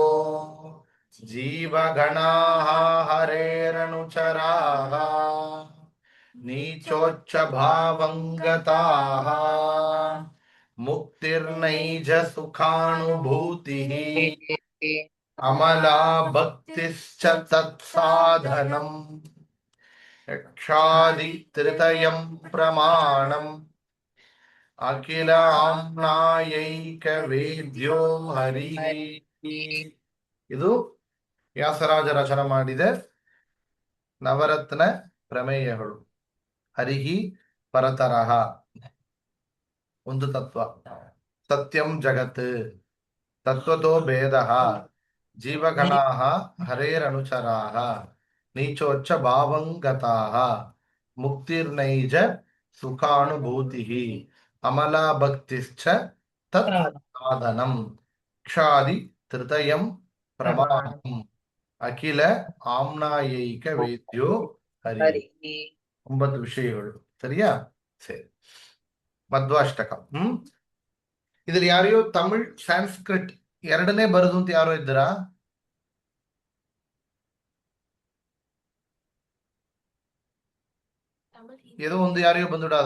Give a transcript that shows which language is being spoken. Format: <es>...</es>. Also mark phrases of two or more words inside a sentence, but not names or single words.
<sa>ಜೀವಗಣಾಃ ಹರೇರನುಚರಾಃ ನೀಚೋಚ್ಚ ಭಾವಂಗತಾಃ ಮುಕ್ತಿರ್ನೈಜ ಸುಖಾನುಭೂತಿಃ ಅಮಲಾ ಭಕ್ತಿಶ್ಚ ತತ್ಸಾಧನಂ ಯಕ್ಷಾದಿ ತ್ರಿತಯಂ ಪ್ರಮಾಣಂ ಅಖಿಲ ಆಮ್ನಾಯೈಕ ವೇದ್ಯೋ ಹರಿಃ.</sa> <kn>ಇದು ವ್ಯಾಸರಾಜ ರಚನೆ ಮಾಡಿದ ನವರತ್ನ ಪ್ರಮೇಯಗಳು.</kn> <sa>ಹರಿಹಿ ಪರತರಃ</sa> <kn>ಒಂದು ತತ್ವ,</kn> <sa>ಸತ್ಯಂ ಜಗತ್, ತತ್ವತೋ ಭೇದಃ, ಜೀವಗಣಾಃ ಹರೇರನುಚರಾಃ, ನೀಚೋಚ್ಚ ಭಾವಂಗತಾಃ, ಮುಕ್ತಿರ್ನೈಜ ಸುಖಾನುಭೂತಿಃ, ಅಮಲಾ ಭಕ್ತಿಶ್ಚ ತತ್ ಸಾಧನಂ, ಕ್ಷಾದಿ ತ್ರಿತಯಂ ಪ್ರಮಾಣಂ, ಅಖಿಲ ಆಮ್ನಾಯೈಕ ವೇದ್ಯೋ ಹರಿ.</sa> <kn>9 ವಿಷಯಗಳು. ಸರಿಯಾ? ಸರಿ. ಮಧ್ವಾಷ್ಟಕ. ಇದ್ರಲ್ಲಿ ಯಾರೋ ತಮಿಳ್ ಸಂಸ್ಕೃತ್ ಎರಡನೇ ಬರುದು ಅಂತ ಯಾರೋ ಇದ್ದೀರಾ? ಏನೋ ಒಂದು ಯಾರಿಗೂ ಬಂದುಡಾದ?</kn>